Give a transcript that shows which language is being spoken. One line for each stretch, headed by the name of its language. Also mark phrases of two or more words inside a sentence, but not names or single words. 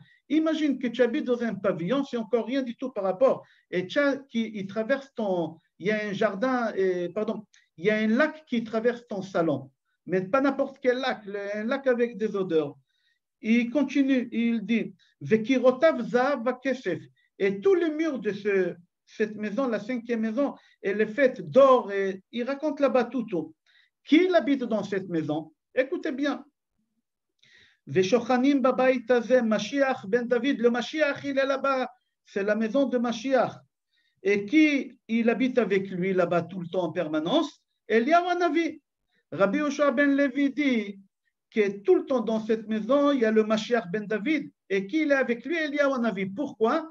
French: Imagine que tu habites dans un pavillon, c'est encore rien du tout par rapport, et il traverse il y a un jardin, il y a un lac qui traverse ton salon, mais pas n'importe quel lac, un lac avec des odeurs. Il continue, il dit,
Hebrew: וקירותיו זהב וכסף,
French: et tous les murs de cette maison, la 5e maison, elle est faite d'or, et il raconte là-bas tout. Qui habite dans cette maison? Écoutez bien.
Hebrew: ושוכנים בבית הזה, משיח בן דוד,
French: le Mashiach il est là-bas, c'est la maison de Mashiach. Et qui il habite avec lui là-bas tout le temps en permanence? Eliyahu Hanavi. Rabbi Yoshua ben Levi dit que tout le temps dans cette maison, il y a le Mashiach ben David. Et qui il est avec lui? Eliyahu Hanavi. Pourquoi?